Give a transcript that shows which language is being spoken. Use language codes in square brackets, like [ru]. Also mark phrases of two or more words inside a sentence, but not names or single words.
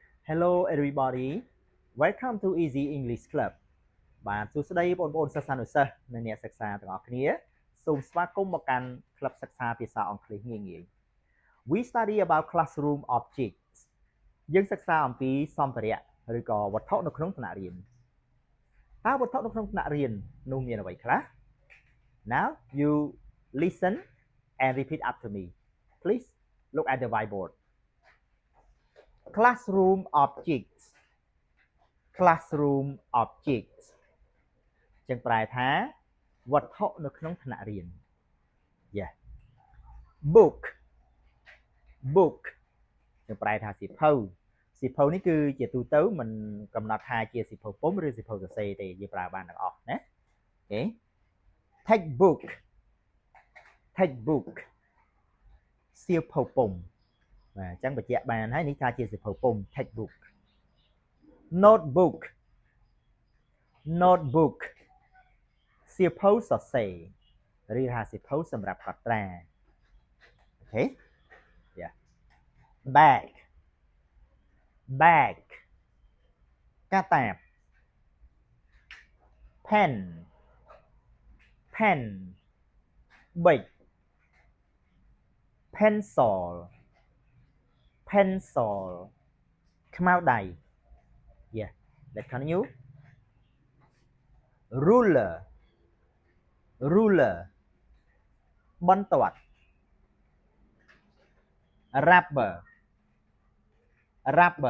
[en] Hello everybody welcome to Easy English Club [km] បាទសួស្តីបងប្អូនសិស្សានុសិស្សនិងអ្នកសិក្សាទាំងអស់គ្នាសូមស្វាគមន៍មកកាន់ក្លឹបសិក្សាភាសាអង់គ្លេសងាយៗ [en] We study about classroom [km] objects យើងសិក្សាអំពីសម្ភារៈឬក៏វត្ថុនៅក្នុងថ្នាក់រៀនតើវត្ថុនៅក្នុងថ្នាក់រៀននោះមានអ្វីខ្លះ [en] Now you listen and repeat after me please look at the whiteboard classroom objects classroom objects [km] ចឹងប្រែថាវត្ថុនៅក្នុងថ្នាក់រៀន [en] Yeah book book [km] ចឹងប្រែថាសៀវភៅសៀវភៅនេះគឺជាទូទៅមិនកំ ណត់ថាជាសៀវភៅពុម្ពឬសៀវភៅសរសេរទេយើងប្រើបានទាំងអស់ណាអូខេ [en] textbook textbook [km] សៀវភៅពុម្ពបាទអញ្ចឹងបញ្ជាក់បានហើយនេះថាជាសៀវភៅពុម្ព [en] textbook notebook notebook [km] សៀវភៅសរសេរឬថាសៀវភៅសម្រាប់កត់ត្រាអូខេ [en] Yeah bag bag កាតាប pen pen ប៊ិច pencil pencil ខ្មៅដៃ Yeah let's continue ruler ruler បន្ទាត់ rubber rubber